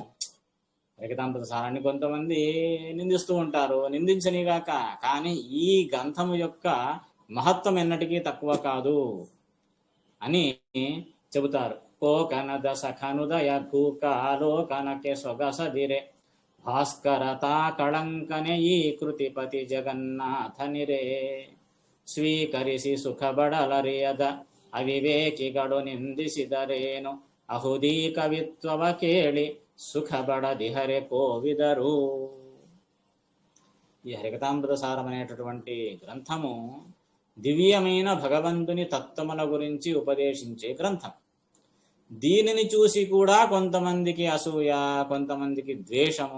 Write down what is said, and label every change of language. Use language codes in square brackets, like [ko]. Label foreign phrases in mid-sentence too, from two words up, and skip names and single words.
[te] హరికథామృత సారాన్ని కొంతమంది నిందిస్తూ ఉంటారు, నిందించనిగాక. కానీ ఈ గ్రంథము యొక్క మహత్వం ఎన్నటికీ తక్కువ కాదు అని చెబుతారు. [kn] ಕೋಕನದ ಸಖನುದಯ ಕೂಕಾಲೋಕನಕೆ ಸೊಗಸದಿರೆ ಭಾಸ್ಕರತಾ ಕಳಂಕನೆ ಈ ಕೃತಿಪತಿ ಜಗನ್ನಾಥನಿರೇ ಸ್ವೀಕರಿಸಿ ಸುಖಬಡಲರಿಯದ ಅವಿವೇಕಿಗಳು ನಿಂದಿಸಿದರೇನು ಅಹುದೀ ಕವಿತ್ವವ ಕೇಳಿ ಸುಖಬಡದಿಹರೆ ಕೋವಿದರು. [te] ఈ హరికథామృత సారం అనేటటువంటి గ్రంథము దివ్యమైన భగవంతుని తత్వముల గురించి ఉపదేశించే గ్రంథం. దీనిని చూసి కూడా కొంతమందికి అసూయ, కొంతమందికి ద్వేషము.